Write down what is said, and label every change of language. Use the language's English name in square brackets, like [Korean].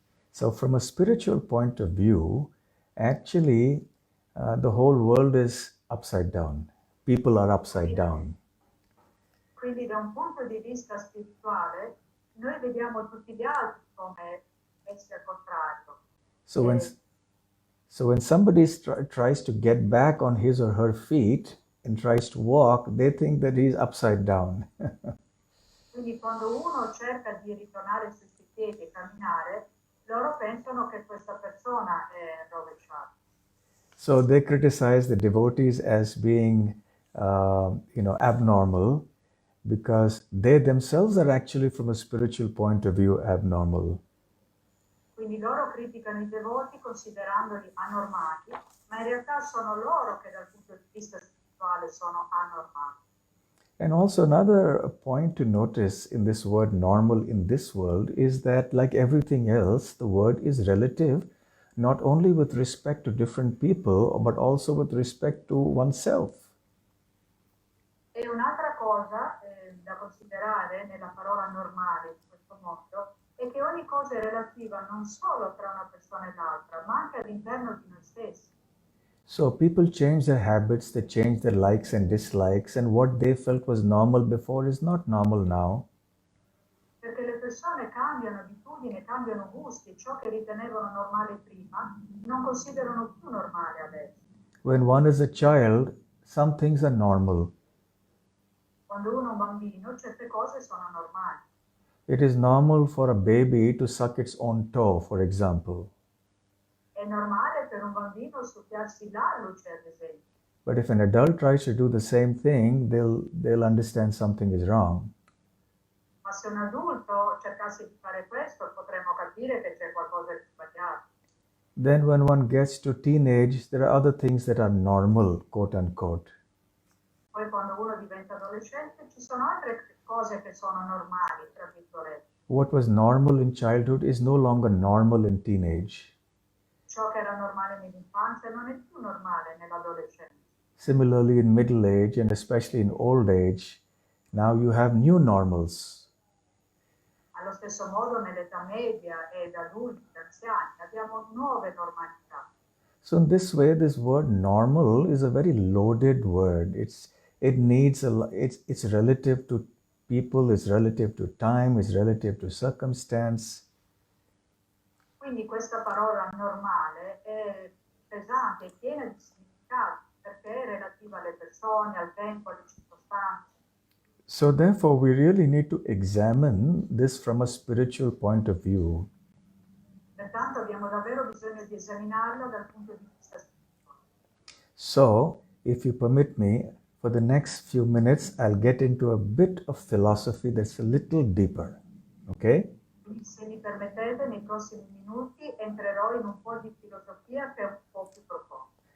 [English] So from a spiritual point of view, actually, the whole world is upside down. People are upside down. [Italian] Quindi da un punto di vista spirituale, noi vediamo tutti gli altri come messi al contrario. [English] So when somebody tries to get back on his or her feet and tries to walk, they think that he's upside down. [Italian] Quindi quando uno cerca di ritornare sui suoi piedi e camminare, loro pensano che questa persona è rovesciata. [English] So they criticize the devotees as being, abnormal, because they themselves are actually, from a spiritual point of view, abnormal. [Italian] Quindi loro criticano i devoti considerandoli anormali, ma in realtà sono loro che dal punto di vista spirituale sono anormali. [English] And also another point to notice in this word normal in this world is that, like everything else, the word is relative, not only with respect to different people, but also with respect to oneself. [Italian] E un'altra cosa da considerare nella parola normale in questo mondo è che ogni cosa è relativa non solo tra una persona e l'altra, ma anche all'interno di noi stessi. [English] So people change their habits, they change their likes and dislikes, and what they felt was normal before is not normal now. [Italian] Perché le persone cambiano abitudini, cambiano gusti, ciò che ritenevano normale prima non considerano più normale adesso. [English] When one is a child, some things are normal. [Italian] Quando uno è un bambino, certe cose sono normali. [English] It is normal for a baby to suck its own toe, for example. [Italian] È normale per un bambino succhiarsi l'alluce, ad esempio. [English] But if an adult tries to do the same thing, they'll understand something is wrong. [Italian] Ma se un adulto cercasse di fare questo, potremmo capire che c'è qualcosa di sbagliato. [English] Then when one gets to teenage, there are other things that are normal, quote unquote. [Italian] Poi quando uno diventa adolescente ci sono altre cose che sono normali, tra virgolette. [English] What was normal in childhood is no longer normal in teenage. [Italian] Ciò che era normale nell'infanzia non è più normale nell'adolescenza. [English] Similarly, in middle age and especially in old age, now you have new normals. [Italian] Allo stesso modo nell'età media e da adulti, da anziani, abbiamo nuove normalità. [English] So in this way, this word normal is a very loaded word. It's relative to people, it's relative to time, it's relative to circumstance. [Italian] Quindi questa parola normale è pesante, è piena di significati, perché è relativa alle persone, al tempo, alle circostanze. [English] So therefore, we really need to examine this from a spiritual point of view. [Italian] Pertanto abbiamo davvero bisogno di esaminarlo dal punto di vista spirituale. [English] So, if you permit me, for the next few minutes, I'll get into a bit of philosophy that's a little deeper. Okay? [Italian] Quindi se mi permettete, nei prossimi minuti entrerò in un po' di filosofia che è un po' più profonda.